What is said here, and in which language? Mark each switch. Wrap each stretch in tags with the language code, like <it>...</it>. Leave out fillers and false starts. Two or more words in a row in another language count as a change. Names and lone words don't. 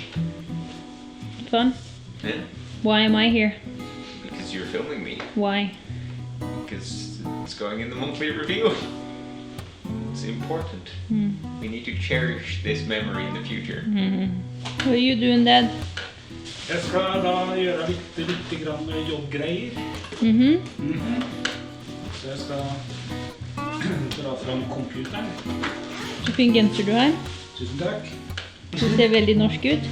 <en>Fun? Yeah. Why am I here? Because you're filming me. Why? Because it's going in the monthly review. It's important. We need to cherish this memory in the future. What are you doing, Dad?</en> <no>Jeg skal da gjøre litt grann jobbgreier. Så jeg skal dra fram computeren. Så fin genser du har. Tusen takk. Du ser veldig norsk ut.</no>